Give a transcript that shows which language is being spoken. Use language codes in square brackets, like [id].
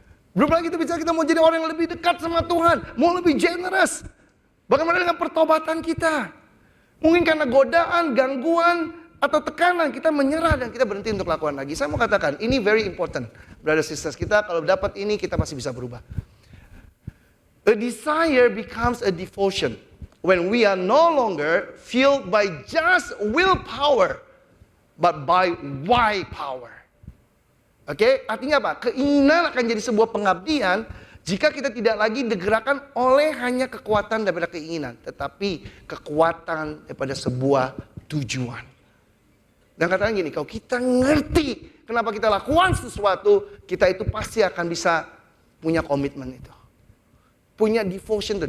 [id] Belum lagi kita bicara kita mau jadi orang yang lebih dekat sama Tuhan, mau lebih generous. Bagaimana dengan pertobatan kita? Mungkin karena godaan, gangguan, atau tekanan kita menyerah dan kita berhenti untuk lakukan lagi. Saya mau katakan, ini [en] very important. [id] Brothers sisters, kita kalau dapat ini kita pasti bisa berubah. [en] A desire becomes a devotion when we are no longer fueled by just willpower, but by why power. [id] Oke, artinya apa? Keinginan akan jadi sebuah pengabdian jika kita tidak lagi digerakkan oleh hanya kekuatan daripada keinginan, tetapi kekuatan daripada sebuah tujuan. Dan katanya gini, kalau kita ngerti kenapa kita lakukan sesuatu, kita itu pasti akan bisa punya komitmen itu. Punya devotion itu.